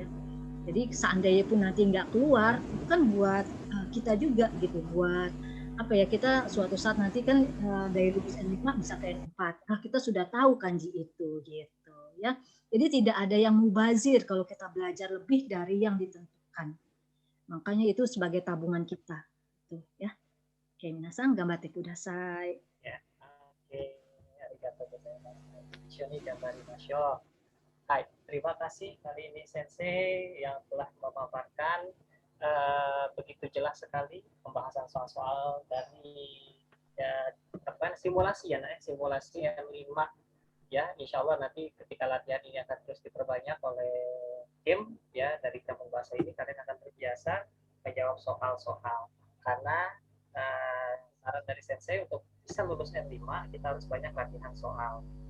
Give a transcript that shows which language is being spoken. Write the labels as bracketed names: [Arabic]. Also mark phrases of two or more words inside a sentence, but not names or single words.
[Indonesian] Jadi seandainya pun nanti nggak keluar, itu kan buat kita juga gitu, buat apa ya, kita suatu saat nanti kan dari lulus N5 bisa ke N4. Nah, kita sudah tahu kanji itu gitu ya. Jadi tidak ada yang mubazir kalau kita belajar lebih dari yang ditentukan. Makanya itu sebagai tabungan kita. Tuh ya. Oke, [Japanese] 皆さん頑張ってください. [Indonesian] Ya, oke. [Japanese] ありがとうございます. 一緒に頑張りましょう. [Indonesian] Hai, terima kasih kali ini Sensei yang telah memaparkan begitu jelas sekali pembahasan soal-soal dari ya, simulasi ya, simulasi M5 ya. [Arabic] إن شاء الله [Indonesian] nanti ketika latihan ini akan terus diperbanyak oleh tim ya dari kampung bahasa ini, kalian akan terbiasa menjawab soal-soal karena saran dari Sensei untuk bisa lulus M5 kita harus banyak latihan soal.